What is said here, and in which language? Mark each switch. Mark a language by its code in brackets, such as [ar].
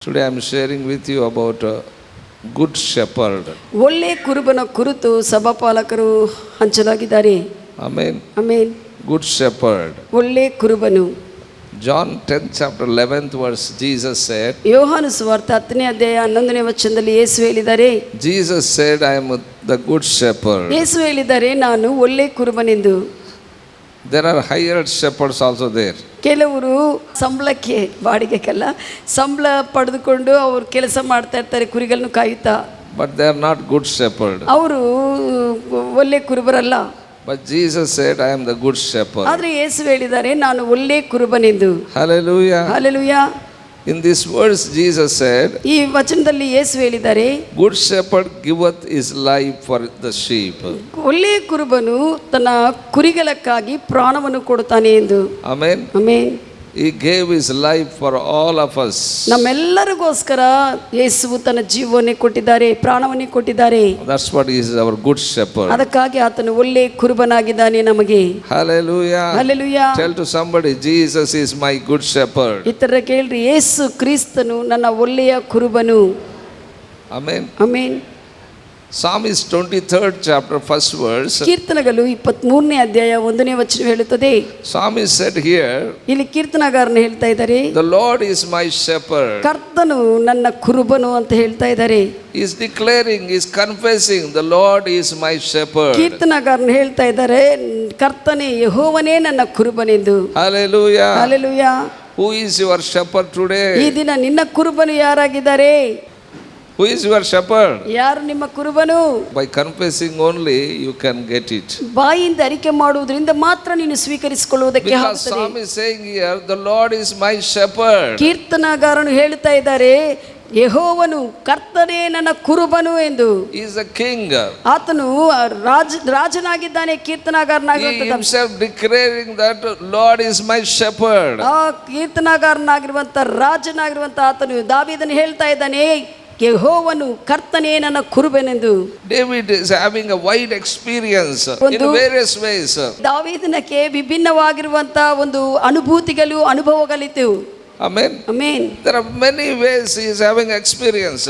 [en] Today I am sharing with you about a good shepherd. [kn] ಒಳ್ಳೆ ಕುರುಬನ ಕುರಿತು ಸಭಾಪಾಲಕರು ಹಂಚಲಾಗಿದ್ದಾರೆ. [en] Amen. [kn] Amen. [en] Good shepherd. [kn] ಒಳ್ಳೆ ಕುರುಬನು. [en] John 10th chapter 11th verse Jesus said. [kn] ಯೋಹಾನ ಸುವಾರ್ತೆ 10ನೇ ಅಧ್ಯಾಯ 11ನೇ ವಚನದಲ್ಲಿ ಯೇಸು ಹೇಳಿದ್ದಾರೆ. [en] Jesus said, I am the good shepherd. [kn] ಯೇಸು ಹೇಳಿದ್ದಾರೆ, ನಾನು ಒಳ್ಳೆ ಕುರುಬನೆಂದು. [en] There are hired shepherds also there. [kn] ಕೆಲವರು ಸಂಬಳಕ್ಕೆ ಬಾಡಿಗೆಕ್ಕಲ್ಲ ಸಂಬಳ ಪಡೆದುಕೊಂಡು ಅವರು ಕೆಲಸ ಮಾಡ್ತಾ ಇರ್ತಾರೆ ಕುರಿಗಳನ್ನು ಕಾಯುತ್ತಾ. [en] But they are not good shepherd. [kn] ಅವರು ಒಳ್ಳೆ ಕುರುಬರಲ್ಲ. [en] But Jesus said, I am the good shepherd. [kn] ಆದರೆ ಯೇಸು ಹೇಳಿದ್ದಾರೆ, ನಾನು ಒಳ್ಳೆ ಕುರುಬನೆಂದು. [en] Hallelujah. [kn] Hallelujah. [en] In this verse Jesus said, [kn] ಈ ವಚನದಲ್ಲಿ ಯೇಸು ಹೇಳಿದ್ದಾರೆ, [en] good shepherd giveth his life for the sheep. [kn] ಒಳ್ಳೆಯ ಕುರುಬನು ತನ್ನ ಕುರಿಗಳಕ್ಕಾಗಿ ಪ್ರಾಣವನ್ನು ಕೊಡುತ್ತಾನೆ ಎಂದು. [en] Amen. [kn] Amen. [en] He gave his life for all of us. [kn] ನಮ್ಮೆಲ್ಲರಿಗೋಸ್ಕರ ಯೇಸುವು ತನ್ನ ಜೀವವನ್ನೇ ಕೊಟ್ಟಿದ್ದಾರೆ, ಪ್ರಾಣವನ್ನೇ ಕೊಟ್ಟಿದ್ದಾರೆ. [en] That's what he is, our good shepherd. [kn] ಅದಕ್ಕಾಗಿ ಆತನು ಒಳ್ಳೆ ಕುರುಬನಾಗಿದ್ದಾನೆ ನಮಗೆ. [en] Hallelujah. [kn] Hallelujah. [en] Tell to somebody, Jesus is my good shepherd. [kn] ಇತರ ಕೇಳ್ರಿ, ಯೇಸು ಕ್ರಿಸ್ತನು ನನ್ನ ಒಳ್ಳೆಯ ಕುರುಬನು. [en] Amen. [kn] Amen. [en] Psalmist 23rd chapter first verse. [kn] ಕೀರ್ತನೆಗಳು 23ನೇ ಅಧ್ಯಾಯ 1ನೇ ವಚನ ಹೇಳುತ್ತದೆ. [en] Psalmist said here, [kn] ಇಲ್ಲಿ ಕೀರ್ತನಗಾರನು ಹೇಳ್ತಾ ಇದ್ದಾರೆ, [en] the Lord is my shepherd. [kn] ಕರ್ತನು ನನ್ನ ಕುರುಬನು ಅಂತ ಹೇಳ್ತಾ ಇದ್ದಾರೆ. [en] He is declaring, he is confessing, the Lord is my shepherd. [kn] ಕೀರ್ತನಗಾರನು ಹೇಳ್ತಾ ಇದ್ದಾರೆ, ಕರ್ತನೇ ಯೆಹೋವನೇ ನನ್ನ ಕುರುಬನೆಂದು. [en] Hallelujah. [kn] Hallelujah. [en] Who is your shepherd today? [kn] ಈ ದಿನ ನಿನ್ನ ಕುರುಬನು ಯಾರಾಗಿದ್ದಾರೆ? [en] Who is your shepherd? [kn] ಯಾರು ನಿಮ್ಮ ಕುರುಬನು? [en] By confessing only you can get it. [kn] ಬಾಯಿಂದ ಅರಿಕೆ ಮಾಡುವುದರಿಂದ ಮಾತ್ರ ನೀನು ಸ್ವೀಕರಿಸಿಕೊಳ್ಳುವುದಕ್ಕೆ [en] Because [kn] ಆಗುತ್ತದೆ. [en] Psalm is saying here, the Lord is my shepherd. [kn] ಕೀರ್ತನಗಾರನು ಹೇಳ್ತಾ ಇದ್ದಾರೆ, ಯೆಹೋವನು ಕರ್ತನೇ ನನ್ನ ಕುರುಬನು ಎಂದು. [en] He is a king. [kn] ಆತನು ರಾಜನಾಗಿದ್ದಾನೆ. [en] He [kn] ಕೀರ್ತನಗಾರನಾಗಿರುವಂತ [en] himself declaring that Lord is my shepherd. [kn] ಆ ಕೀರ್ತನಗಾರನಾಗಿರುವಂತ ರಾಜನಾಗಿರುವಂತ ಆತನು ದಾವೀದನು ಹೇಳ್ತಾ ಇದ್ದಾನೆ, ಯೆಹೋವನು ಕರ್ತನೇ ನನ್ನ ಕುರುಬನೆಂದು. [en] David is having a wide experience in various ways. [kn] ದಾವೀದನಕ್ಕೆ ವಿಭಿನ್ನವಾಗಿರುವಂತ ಒಂದು ಅನುಭವಗಳಿತ್ತು. [en] Amen. [kn] Amen. [en] There are many ways he is having experience.